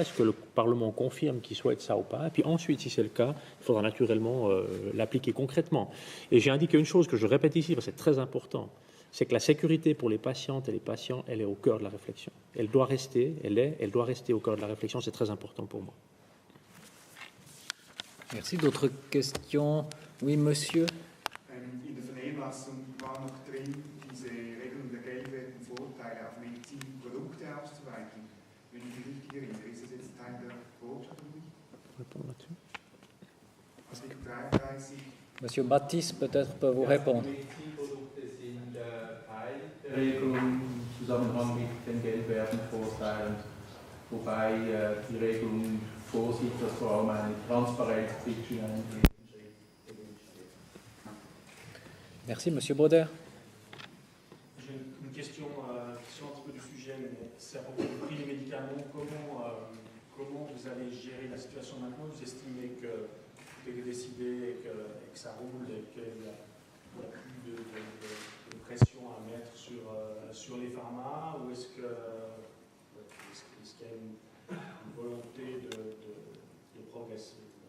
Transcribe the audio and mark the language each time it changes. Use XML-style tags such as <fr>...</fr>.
<fr>Est-ce que le Parlement confirme qu'il souhaite ça ou pas? Et puis ensuite, si c'est le cas, il faudra naturellement l'appliquer concrètement. Et j'ai indiqué une chose que je répète ici, parce que c'est très important, c'est que la sécurité pour les patientes et les patients, elle est au cœur de la réflexion. Elle doit rester, elle doit rester au cœur de la réflexion, c'est très important pour moi. Merci. D'autres questions? Oui, monsieur.</fr> <de>In der Vernehmlassung war noch drin, diese Regelung der geldwerten Vorteile auf Medizinprodukte auszuweiten. Wenn ich mich richtig erinnere, ist das jetzt Teil der Botschaft oder nicht? Artikel 33.</de> <fr>Monsieur Baptiste, peut-être peut vous répondre.</fr> <de>Medizinprodukte sind Teil der Regelung im Zusammenhang mit den Geldwertenvorteilen, wobei die Regelung vorsieht, dass vor allem eine Transparenz zwischen einem ersten Schritt gewünscht wird.</de> <fr>Merci, monsieur Bauder. J'ai une question qui sort un petit peu du sujet, mais c'est à propos du prix des médicaments. Comment vous allez gérer la situation maintenant? Vous estimez que tout est décidé et que ça roule et qu'il n'y a plus de pression à mettre sur les pharma, ou est-ce qu'il y a une volonté de progresser?</fr>